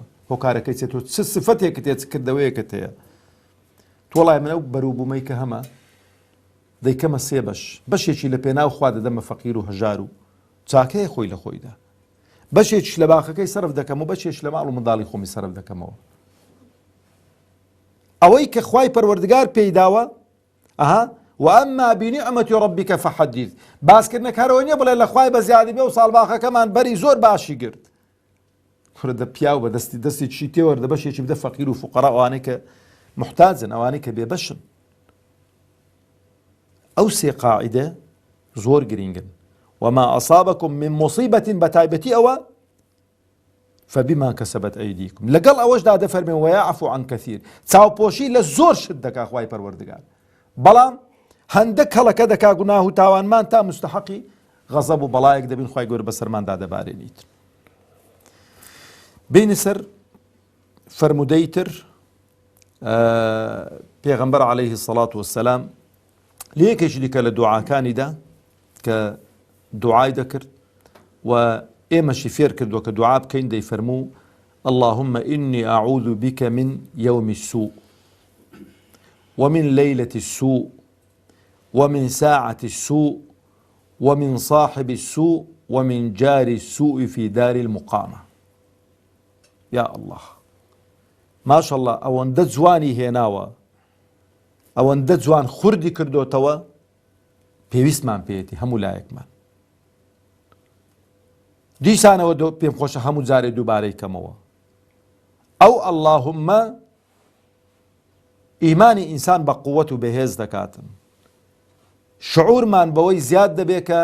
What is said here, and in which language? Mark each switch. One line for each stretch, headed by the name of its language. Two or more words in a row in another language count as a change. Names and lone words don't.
Central Kurdish: هۆکارەکەی چێت تۆ چ سفەتێکت هەیە، چ کردەوەیەکت هەیە؟ تۆڵای منە بەرووبوومەی کە هەمە دەیکەمە سێ بەشێکی لە پێناو خوا دەدەمە فەقیر و هەژار و چاکەیە خۆی لە خۆیدا، بەشێکیش لە باخەکەی سەرف دەکەم و بەشێک لە ماڵ و منداڵی خۆمی سەرف دەکەمەوە. ئەوەی کە خوای پەروەردگار پێی داوە
Arabic: وأما بنعمة ربك فحدث
Central Kurdish: باسکردنەکەرەوە نییە بڵێ لە خوای بە زیادی بێ و ساڵباخەکەمان بەری زۆر باشی گرت دە پیاو بە دەستی چی تێوەردە بەشێکی بدە فەقیر و فوقەرا ئەوانەی کە محتاجن ئەوانەی کە بێبەشن. ئەو سێ قاعیدە زۆر گرنگن.
Arabic: وما أصابكم من مصيبة
Central Kurdish: بتایبەتی ئەوە
Arabic: فبما كسبت أيديكم
Central Kurdish: لەگەڵ ئەوەشدا دەفەرمێ
Arabic: ويعفو عن كثير
Central Kurdish: چاوپۆشی لە زۆر شت دەکا خوای پەروەردگار بەڵام هەندێک کەڵەکە دەکا گوناه و تاوانمان تا مستحقی غەزەب و بەڵایەک دەبین خوای گەورە بەسەرماندا دەبارێنیت. بینی سەر فەرمودەی تر پێغەمبەر
Arabic: عەلەیهی السەڵات وەسسەلام
Central Kurdish: لە یەکێکی دیکە لە دوعاکانیدا کە دوعای دەکرد و ئێمەشی فێر کردووە کە دوعا بکەین دەیفەرموو
Arabic: اللهم إني أعوذ بك من يوم السوء ومن ليلة السوء ومن ساعة السوء ومن صاحب السوء ومن جار السوء في دار المقامة. يا الله ما شاء الله
Central Kurdish: ئەوەندە جوانی هێناوە ئەوەندە جوان خوردی کردوتەوە پێویستمان پێێتی هەموو لایەکمان دیسانەوە پێم خۆشە هەموو جارێ دووبارەی کەمەوە ئەو اللهمە ئیمانی ئینسان بە قووەت و بەهێز دەکاتن شعورمان بەوەی زیاد دەبێ کە